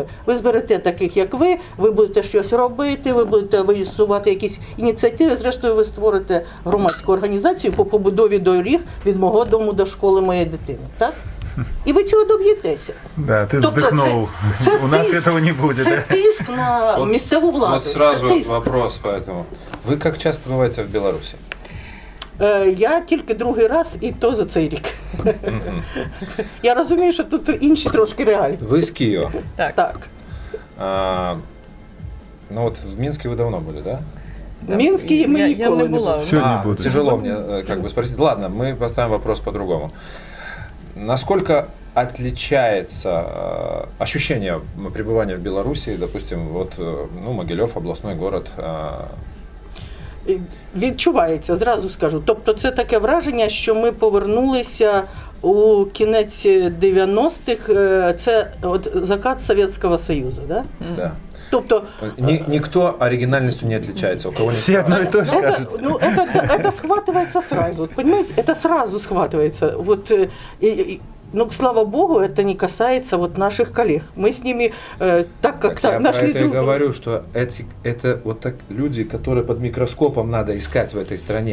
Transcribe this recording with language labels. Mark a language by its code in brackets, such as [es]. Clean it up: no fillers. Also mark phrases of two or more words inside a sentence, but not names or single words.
[uk] Ви зберете таких, як ви будете щось робити, ви будете висувати якісь ініціативи, зрештою ви створите громадську організацію по побудові доріг від мого дому до школи моєї дитини. Так? І ви цього доб'єтеся. [ru] Да, ты [uk] Тобто [ru] вздохнул. [uk] це [ru] У нас [uk] тиск, [ru] этого не будет. [uk] Це [ru] Да? [uk] тиск на місцеву владу. [ru] Вот сразу [uk] Це тиск. [ru] вопрос поэтому. Вы как часто бываете в Беларуси? [uk] Я тільки другий раз, і то за цей рік. Я розумію, що тут інші трошки реалії. [ru] Вы с Киева. [uk] Так. [ru] Ну вот в Минске вы давно были, да? [uk] В Мінській ми Я ніколи не не була. були. [ru] Всё не буду. Тяжело мне как бы спросить. Ладно, мы поставим вопрос по-другому. Насколько отличается ощущение пребывания в Беларуси, допустим, вот, ну, Могилев, областной город? [uk] Відчувається, зразу скажу. Тобто це таке враження, що ми повернулися у кінець 90-х, це от закат Совєтського Союзу, да? [ru] Да. [uk] Тобто [ru] Никто оригинальностью не отличается. У кого нет Все одно и то же это, кажется. ну, это схватывается сразу, вот, понимаете, это сразу схватывается. Вот, ну, слава богу, это не касается вот наших коллег. Мы с ними так как-то Я нашли про это и друг друга. говорю, что это вот так люди, которые под микроскопом надо искать в этой стране.